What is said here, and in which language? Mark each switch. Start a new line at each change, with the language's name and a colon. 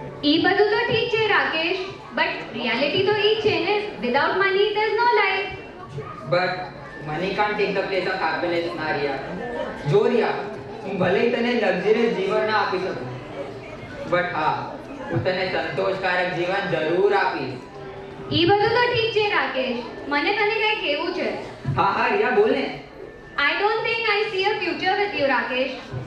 Gujarati: એ બધું તો ઠીક છે રાકેશ, બટ રિયાલિટી તો ઈ છે ને,
English: Without money there is no life. But money can't take the place of happiness,
Gujarati: ના રિયા. જો રિયા, હું ભલે તને લક્ઝરિયસ જીવન ના આપી શકું, બટ હા, હું તને સંતોષકારક જીવન જરૂર આપીશ. ઈ બધું તો ઠીક છે રાકેશ, મને તને કંઈ કહેવું છે. હા હા રિયા બોલ ને.
English: I don't think I see a future with you, Rakesh.